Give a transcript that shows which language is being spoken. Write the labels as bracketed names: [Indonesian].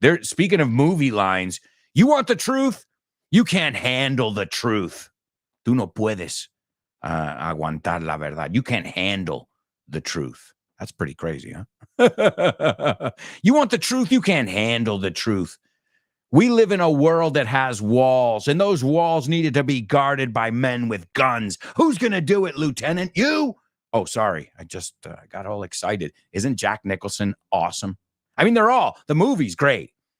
[English] Speaking of movie lines, you want the truth? You can't handle the truth. [Spanish] Tú no puedes aguantar la verdad. [English] You can't handle the truth. That's pretty crazy, huh? You want the truth? You can't handle the truth. We live in a world that has walls, and those walls needed to be guarded by men with guns. Who's going to do it, Lieutenant? You? Oh, sorry. I just got all excited. Isn't Jack Nicholson awesome? I mean, the movie's great.